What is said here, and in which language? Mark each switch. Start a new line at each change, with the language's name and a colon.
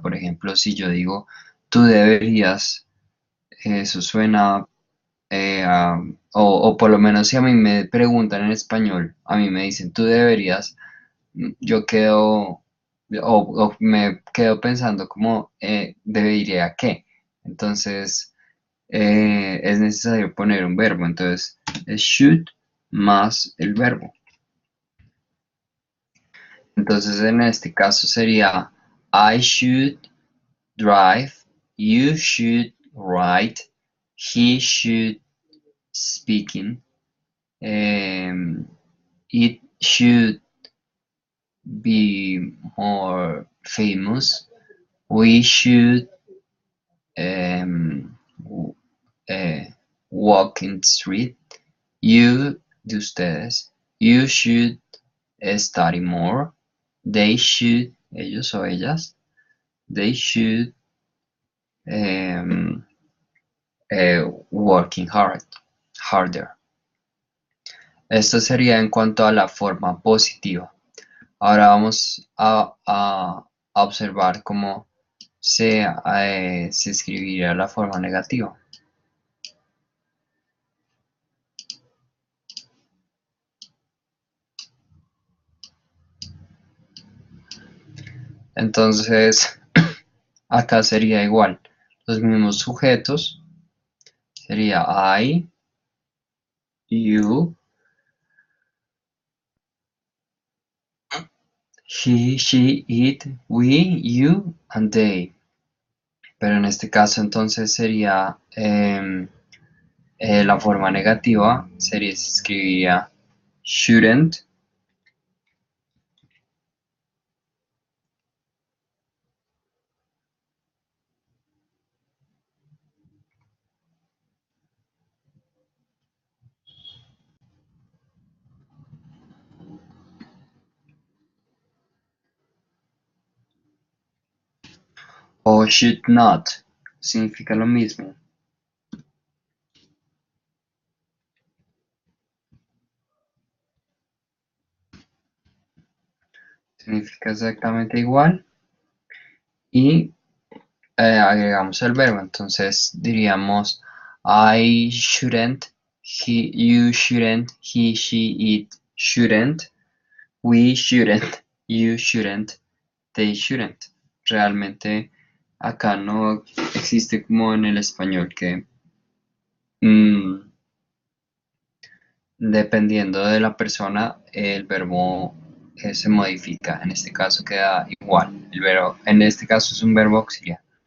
Spanish: Por ejemplo, si yo digo tú deberías, eso suena o por lo menos si a mí me preguntan en español, a mí me dicen tú deberías, yo quedo o me quedo pensando como debería qué. Entonces es necesario poner un verbo. Entonces es should más el verbo. Entonces en este caso sería
English: I should drive, you should write, he should speaking, it should be more famous, we should um, walk in the street, you,
Spanish: de ustedes,
English: you should study more, they should,
Spanish: ellos o ellas,
English: they should um, working harder.
Spanish: Esto sería en cuanto a la forma positiva. Ahora vamos a observar cómo se escribiría la forma negativa. Entonces, acá sería igual. Los mismos sujetos. Sería
English: I, you, he, she, it, we, you, and they.
Spanish: Pero en este caso entonces sería la forma negativa. Se escribiría shouldn't, o should not. Significa lo mismo. Significa exactamente igual. Y agregamos el verbo. Entonces diríamos
English: I shouldn't, you shouldn't, he, she, it shouldn't, we shouldn't, you shouldn't, they shouldn't.
Spanish: Realmente acá no existe como en el español que mm, dependiendo de la persona el verbo se modifica. En este caso queda igual. El verbo, en este caso es un verbo auxiliar.